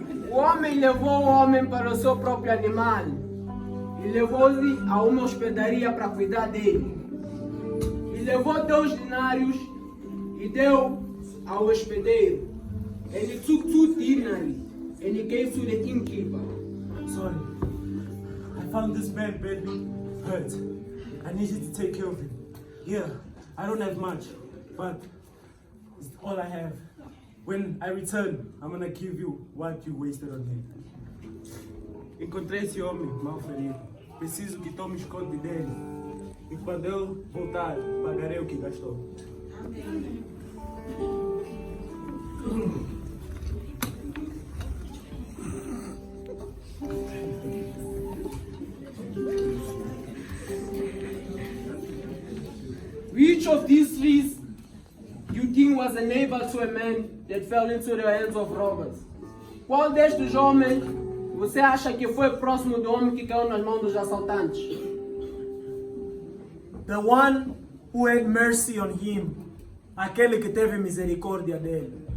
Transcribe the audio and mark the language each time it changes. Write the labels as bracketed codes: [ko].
[pt] O homem levou o homem para o seu próprio animal e levou-lhe a uma hospedaria para cuidar dele. E levou 2 denários e deu ao hospedeiro. [en] And he took 2 denarii and he gave to the innkeeper. Sorry, I found this man badly hurt. I need you to take care of him. Yeah, I don't have much, but it's all I have. When I return, I'm gonna give you what you wasted on him. [pt] Encontrei esse homem mal ferido. Preciso que tomes conta dele. E quando eu voltar, pagarei o que gastou. [en] Which of these 3 you think was a neighbor to a man that fell into the hands of robbers? [pt] Qual destes homens você acha que foi próximo do homem que caiu nas mãos dos assaltantes? [en] The one who had mercy on him. [pt] Aquele que teve misericórdia dele.